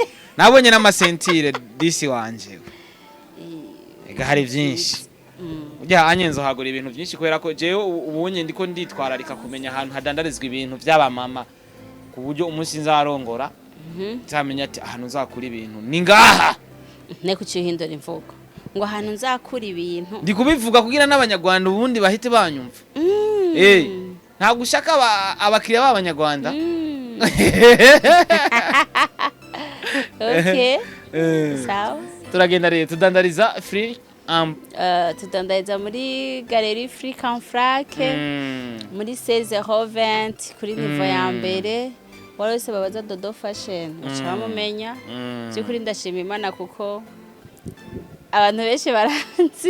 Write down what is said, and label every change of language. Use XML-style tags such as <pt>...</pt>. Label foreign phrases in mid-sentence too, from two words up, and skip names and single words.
<rn>Nabonye n'amasentire disi wanje. Ega hari byinshi. Ujya anyenzo hagura ibintu byinshi kubera ko jewe ubunye ndiko nditwararika kumenya ahantu hadandarizwa ibintu by'aba mama ku buryo umunsi nzarongora nzamenya ati ahantu nzakura ibintu ni ngaha. Ne kucihindura imvugo ngo ahantu nzakura ibintu ndi kubivuga kugira n'abanyarwanda ubundi bahite banyumva. Nta gushaka abakiriya b'abanyarwanda. Okay. Sawa. Turagenda rero tudandariza free tudandariza muri Galerie Free Canfrake muri 16h20 kuri niveau ya mbere. Warose babaza Dodo Fashion uca bamumenya. Cyukuri ndashima Imana kuko abantu benshi baranzi.</rn>